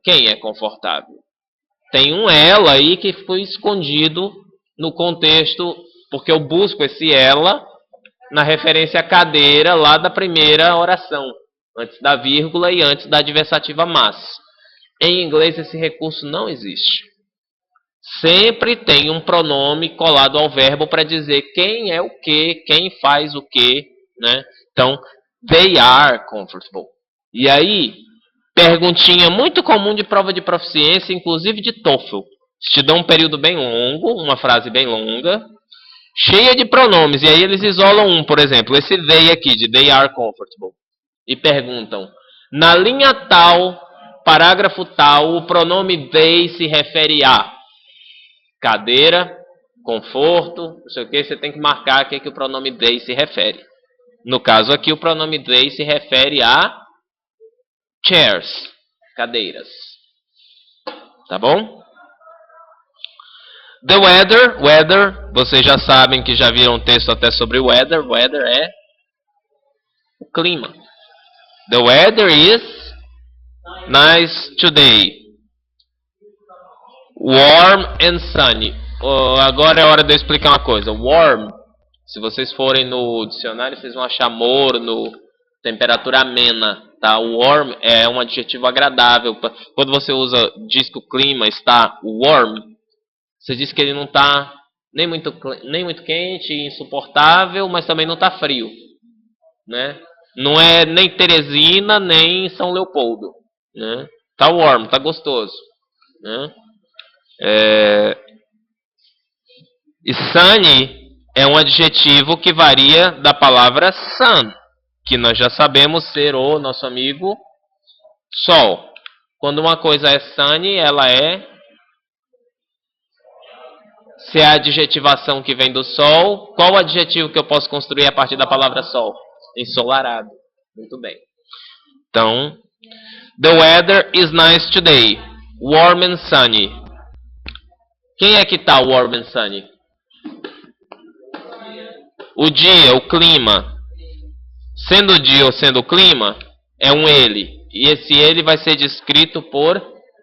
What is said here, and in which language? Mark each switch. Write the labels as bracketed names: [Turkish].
[Portuguese] Quem é confortável? Tem um ela aí que foi escondido no contexto, porque eu busco esse ela na referência à cadeira lá da primeira oração, antes da vírgula e antes da adversativa mas. Em inglês esse recurso não existe. Sempre tem um pronome colado ao verbo para dizer quem é o que, quem faz o que, né? [English] Então, they are comfortable. [Portuguese] E aí, perguntinha muito comum de prova de proficiência, inclusive de TOEFL. Te dão um período bem longo, uma frase bem longa, cheia de pronomes, e aí eles isolam um, por exemplo, esse they aqui, de [English] they are comfortable, [Portuguese] e perguntam, na linha tal, parágrafo tal, o pronome they se refere a cadeira, conforto, não sei o que, você tem que marcar a que o pronome they se refere. No caso aqui, o pronome they se refere a chairs, cadeiras. Tá bom? The weather, vocês já sabem que já viram um texto até sobre weather. Weather é o clima. [English] The weather is nice today. Warm and sunny. [Portuguese] Agora é hora de eu explicar uma coisa. Warm, se vocês forem no dicionário, vocês vão achar morno, temperatura amena. Tá? Warm é um adjetivo agradável. Quando você diz que o clima está warm, você diz que ele não está nem muito quente, insuportável, mas também não está frio. Né? Não é nem Teresina, nem São Leopoldo. Né? Tá warm, tá gostoso. Né? E sunny é um adjetivo que varia da palavra sun, que nós já sabemos ser o nosso amigo sol. Quando uma coisa é sunny, ela se é a adjetivação que vem do sol, qual o adjetivo que eu posso construir a partir da palavra sol? Ensolarado. Muito bem. [English] Então, the weather is nice today. Warm and sunny. [Portuguese] Quem é que está [English] warm and sunny? [Portuguese] O dia, o clima. Sendo o dia ou sendo o clima, é um ele. E esse ele vai ser descrito por...